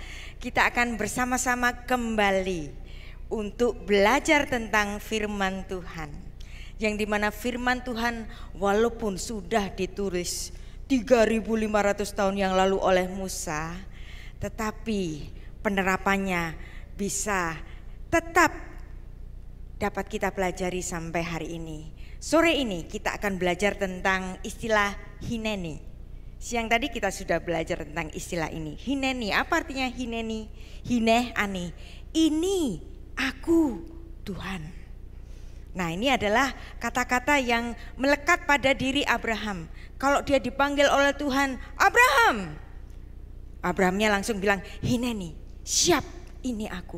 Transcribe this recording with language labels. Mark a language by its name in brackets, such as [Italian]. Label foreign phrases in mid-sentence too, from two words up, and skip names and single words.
[Indonesian] Kita akan bersama-sama kembali untuk belajar tentang firman Tuhan, yang dimana firman Tuhan walaupun sudah ditulis 3.500 tahun yang lalu oleh Musa, tetapi penerapannya bisa tetap dapat kita pelajari sampai hari ini. Sore ini kita akan belajar tentang istilah hineni. Siang tadi kita sudah belajar tentang istilah ini. Hineni, apa artinya hineni? [Hebrew] הנה אני, [Indonesian] ini aku Tuhan. Nah, ini adalah kata-kata yang melekat pada diri Abraham. Kalau dia dipanggil oleh Tuhan, Abraham, Abrahamnya langsung bilang, hineni, siap, ini aku.